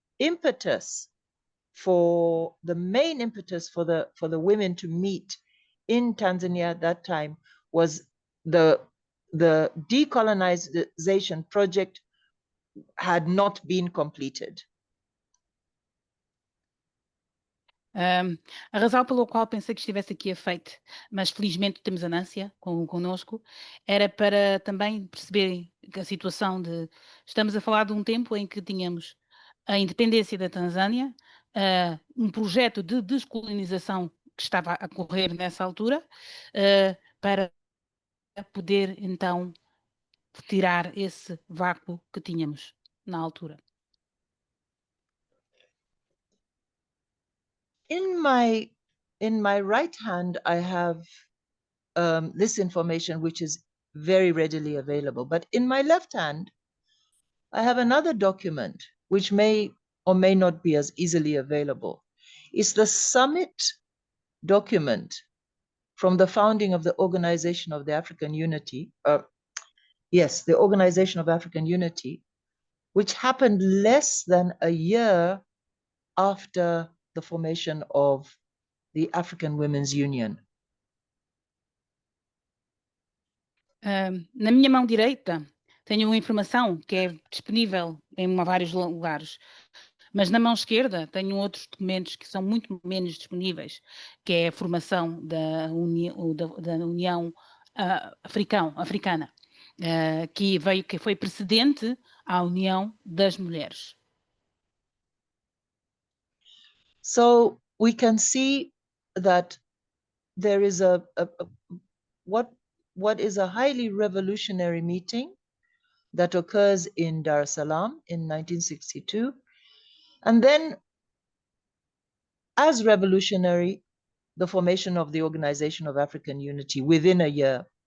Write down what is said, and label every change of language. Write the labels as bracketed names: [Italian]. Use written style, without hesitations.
[English] impetus for the main impetus for the women to meet in Tanzania at that time was the decolonization project had not been completed. [Portuguese] A razão pela qual pensei que estivesse aqui efeito, mas felizmente temos a Nância connosco, era para também perceberem que a situação de... Estamos a falar de um tempo em que tínhamos a independência da Tanzânia, um projeto de descolonização que estava a correr nessa altura, para poder então tirar esse vácuo que tínhamos na altura. [English] In my right hand, I have this information, which is very readily available. But in my left hand, I have another document, which may or may not be as easily available. It's the summit document from the founding of the Organization of the African Unity. Yes, the Organization of African Unity, which happened less than a year after the formation of the African Women's Union. [Portuguese] Na minha mão direita tenho uma informação que é disponível em vários lugares, mas na mão esquerda tenho outros documentos que são muito menos disponíveis, que é a formação da União Africana, que foi precedente à União das Mulheres. [English] So we can see that there is what is a highly revolutionary meeting that occurs in Dar es Salaam in 1962. And then, as revolutionary, the formation of the Organization of African Unity within a year.